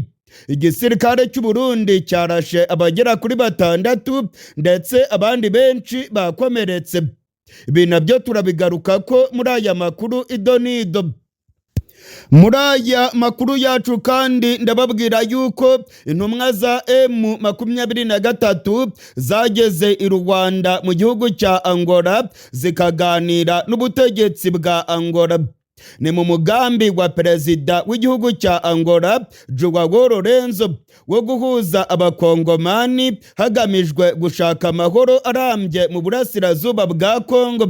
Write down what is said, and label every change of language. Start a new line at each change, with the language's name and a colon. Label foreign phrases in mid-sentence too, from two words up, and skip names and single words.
Kinyarwanda: Igisirikare cy'u Burundi cyarashe abagera kuri 6 ndetse abandi benshi bakomeretse. Ibi nabyo turabigaruka ko muri aya makuru idonido. Muri aya makuru yacu kandi ndababwira yuko intumwa za M23 zageze i Rwanda mu gihugu cya Angola zikaganira n'ubutegetsi bwa Angola. Ni mu mugambi wa perezida w'igihugu cya Angola Joao Lorenzo wo guhuza abakongomani hagamijwe gushaka amahoro arambye mu burasirazuba bwa Kongo.